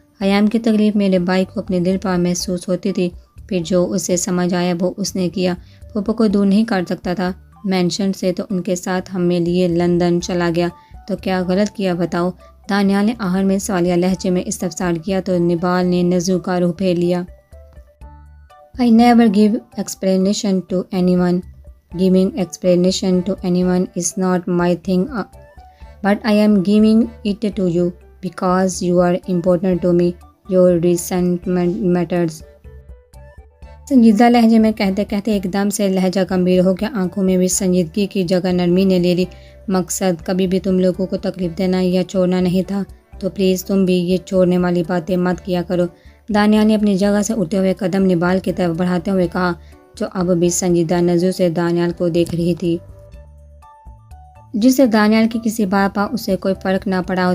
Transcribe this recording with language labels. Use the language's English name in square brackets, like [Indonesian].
[Hindi] हयाम की तकलीफ़ मेरे भाई को अपने दिल पर महसूस होती थी। फिर जो उसे समझ आया वो उसने किया। पुप्पो को दूर नहीं कर सकता था मेंशन से, तो उनके साथ हमें लिए लंदन चला गया। तो क्या गलत किया बताओ? दानियाल ने आखिर में सवालिया लहजे में इस्तफसार किया तो निबाल ने नज़ू का रुख फेर लिया। [English] I never give explanation to anyone. Giving explanation to anyone is not my thing, but I am giving it to you because you are important to me. Your resentment matters. [Hindi] संजीदा लहजे में कहते कहते एकदम से लहजा गंभीर हो गया। आंखों में भी संजीदगी की जगह नरमी ने ले ली। मकसद कभी भी तुम लोगों को तकलीफ देना या छोड़ना नहीं था, तो प्लीज़ तुम भी ये छोड़ने वाली बातें मत किया करो। दानियाल ने अपनी जगह से उठते हुए कदम निबाल की तरफ बढ़ाते हुए कहा, जो अब भी संजीदा नज़रों से दानियाल को देख रही थी, जिससे दानियाल की किसी बात पर उसे कोई फ़र्क ना पड़ा हो।